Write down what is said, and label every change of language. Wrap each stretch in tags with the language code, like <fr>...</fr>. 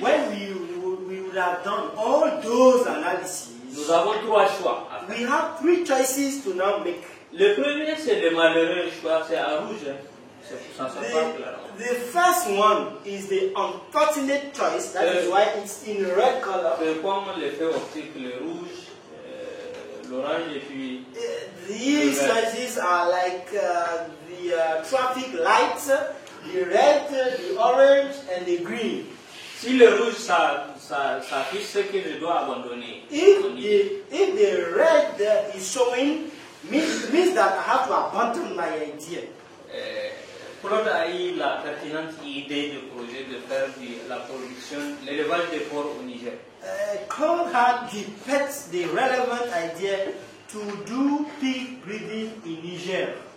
<en>When we would have done all those analyses,</en> <fr>nous avons trois choix.</fr> <en>we have three choices to now make.</en> <fr>Le premier, c'est le malheureux choix, c'est à rouge. C'est pour ça que ça parle clairement.</fr> <en>The first one is the unfortunate choice, that is why it's in red color.</en> <fr>C'est comme l'effet optique, le rouge, l'orange et puis...</fr> <en>These choices are like the traffic lights, the red, the orange, and the green.</en> <fr>Si le rouge s'affiche ce que je dois abandonner.</fr> <en>If the red is showing, means that I have to abandon my idea.</en> <fr>Claude a eu la pertinente idée de projet de faire la production, l'élevage des porcs au Niger.</fr> <en>Claude had the relevant idea to do pig breeding in Niger.</en>